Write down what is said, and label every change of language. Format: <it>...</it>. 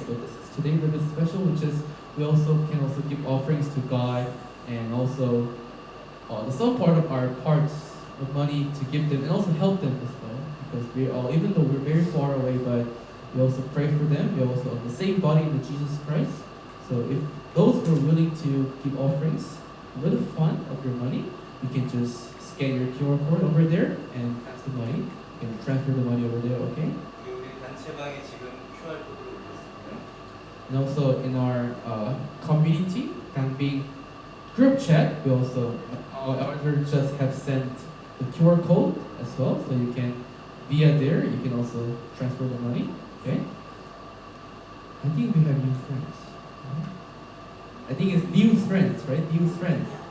<en>But this is today a little bit special, which is we also can also give offerings to God, and also some part of our parts of money to give them and also help them as well, because we all, even though we're very far away, but we also pray for them. We also have the same body with Jesus Christ. So if those who are willing to give offerings, a little fun of your money, you can just scan your QR code over there and pass the money. You can transfer the money over there, okay?</en> <ko>우리 단체방에 지금 QR 코드를 올렸습니다.</ko> <en>And also in our community, Gangbing group chat, we also our elders just have sent the QR code as well, so you can via there you can also transfer the money. Okay. I think we have new friends. Right? I think it's new friends, right? New friends.</en>